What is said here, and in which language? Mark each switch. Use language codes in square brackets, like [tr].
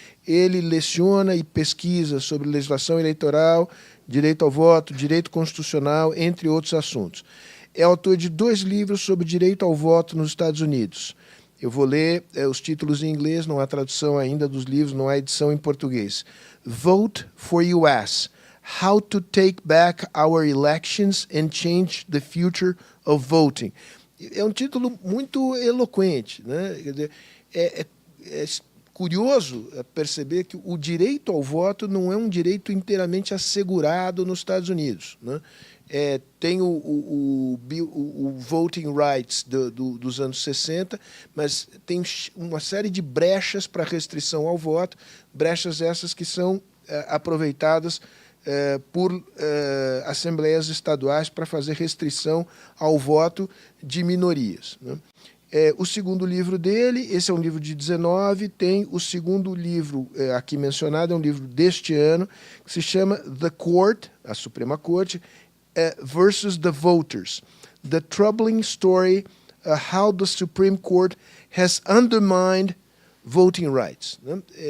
[pt] Ele leciona e pesquisa sobre legislação eleitoral, direito ao voto, direito constitucional, entre outros assuntos. É autor de 2 livros sobre direito ao voto nos Estados Unidos. Eu vou ler os títulos em inglês, não há tradução ainda dos livros, não há edição em português. [en] Vote for US. How to Take Back Our Elections and Change the Future of Voting. [pt] É um título muito eloquente, né? Quer dizer, é curioso perceber que o direito ao voto não é um direito inteiramente assegurado nos Estados Unidos, né? Tem o voting rights dos anos 60, mas tem uma série de brechas para restrição ao voto, brechas essas que são aproveitadas por assembleias estaduais para fazer restrição ao voto de minorias, né? O segundo livro dele, esse é um livro de 19, tem o segundo livro aqui mencionado, é um livro deste ano, que se chama The Court, a Suprema Corte, [en] versus the Voters. The Troubling Story, How the Supreme Court has Undermined Voting Rights, né?